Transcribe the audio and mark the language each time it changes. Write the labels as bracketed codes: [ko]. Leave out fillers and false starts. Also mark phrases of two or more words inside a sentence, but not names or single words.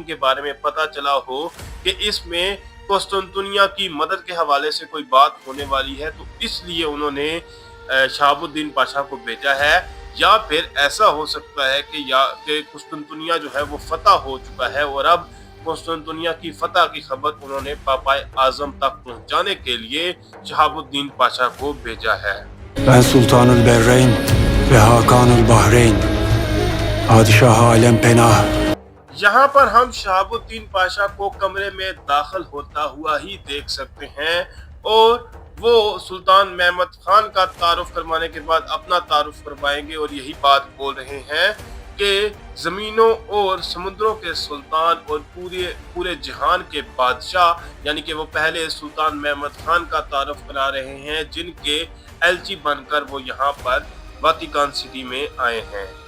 [hi] के बारे में पता चला हो कि इसमें कुस्तुनतुनिया की मदद के हवाले से कोई बात होने वाली है, तो इसलिए उन्होंने शहाबुद्दीन पाशा को भेजा है, या फिर ऐसा हो सकता है कि कुस्तुनतुनिया जो है वो फतह हो चुका है और अब कुस्तुनतुनिया की फतह की खबर उन्होंने पापाए आजम तक पहुंचाने के लिए शहाबुद्दीन पाशा को भेजा है। [tr] Ben Sultanul Berreyn ve Hakanul Bahreyn, Padişah Alem Penah। [hi] यहाँ पर हम शहाबुद्दीन पाशा को कमरे में दाखिल होता हुआ ही देख सकते हैं और वो सुल्तान महमद खान का तारुफ करवाने के बाद अपना तारुफ करवाएंगे और यही बात बोल रहे हैं कि जमीनों और समुद्रों के सुल्तान और पूरे जहान के बादशाह, यानी कि वो पहले सुल्तान महमद खान का तारुफ करा रहे हैं जिनके एलची बनकर वो यहाँ पर वाटिकान सिटी में आए हैं।